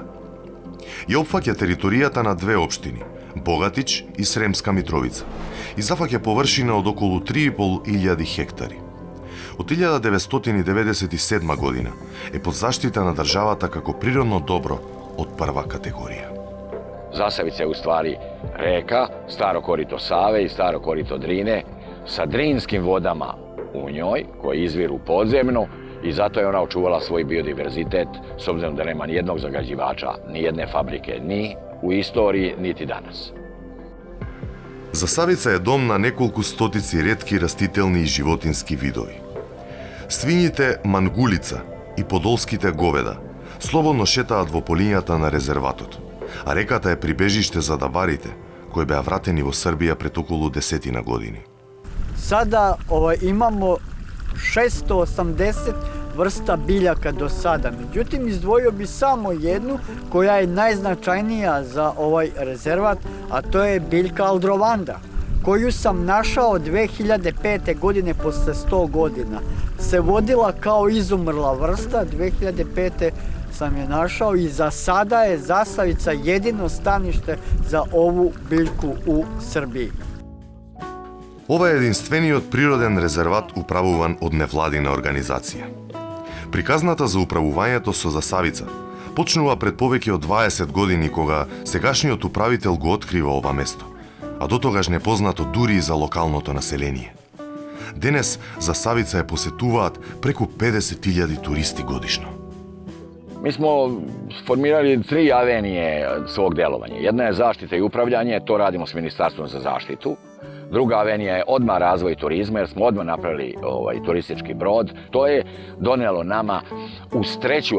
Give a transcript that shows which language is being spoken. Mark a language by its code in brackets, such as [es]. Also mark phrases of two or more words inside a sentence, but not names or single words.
[mk] Ја опфаќа територијата на две општини, Богатич и Сремска Митровица, и зафаќа површина од околу 3.500 хектари. Од 1997 година е под заштита на државата како природно добро од прва категорија. [sr] Zasavica je u stvari reka, staro korito Save i staro korito Drine, sa drinskim vodama u njoj, koje izviru podzemno, i zato je ona očuvala svoj biodiverzitet, s obzirom da nema nijednog zagađivača, nijedne fabrike, ni u istoriji, niti danas. [mk] Засавица е дом на неколку стотици ретки растителни и животински видови. Свињите мангулица и подолските говеда слободно шетаат во полињата на резерватот, а реката е прибежиште за даварите, кои беа вратени во Србија пред околу 10 години. [sr] Sada imamo 680 vrsta biljaka do sada. Međutim, izdvojio bi samo jednu koja je najznačajnija za ovaj rezervat, a to je biljka aldrovanda, koju sam našao 2005. godine posle 100 godina. Se vodila kao izumrla vrsta, 2005. sam je našao i za sada je Zasavica jedino stanište za ovu biljku u Srbiji. [mk] Ова е единствениот природен резерват управуван од невладина организација. Приказната за управувањето со Засавица почнува пред повеќе од 20 години кога сегашниот управител го открива ова место, а дотогаш непознато дури и за локалното население. Денес Засавица ја посетуваат преку 50.000 туристи годишно. [sr] Mi smo formirali 3 avenije svog delovanja. Jedna je zaštita i upravljanje, to radimo s Ministarstvom za zaštitu. Druga avenija je odmah razvoj turizma, jer smo odmah napravili turistički brod. To je donelo nama uz 3.